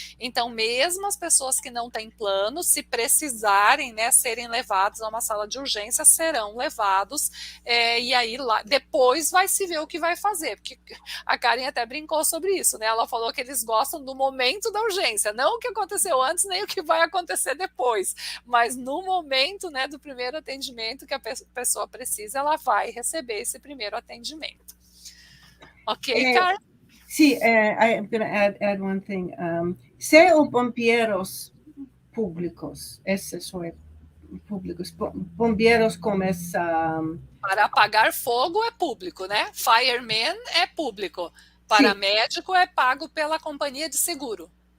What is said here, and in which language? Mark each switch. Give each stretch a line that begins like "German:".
Portuguese: Então, mesmo as pessoas que não têm plano, se precisarem, né, serem levados a uma sala de urgência, serão levados, e aí lá, depois vai se ver o que vai fazer, porque a Karen até brincou sobre isso, né? Ela falou que eles gostam do momento da urgência, não o que aconteceu antes, nem o que vai acontecer depois, mas no momento, né, do primeiro atendimento que a pessoa precisa, ela vai receber esse primeiro atendimento.
English: Okay, Karen? Sí, I'm going to add one thing.
Portuguese: Se os bombeiros públicos, esses são públicos, bombeiros como essa... Para apagar fogo é público, né? Fireman é público. Paramédico é pago pela companhia de seguro.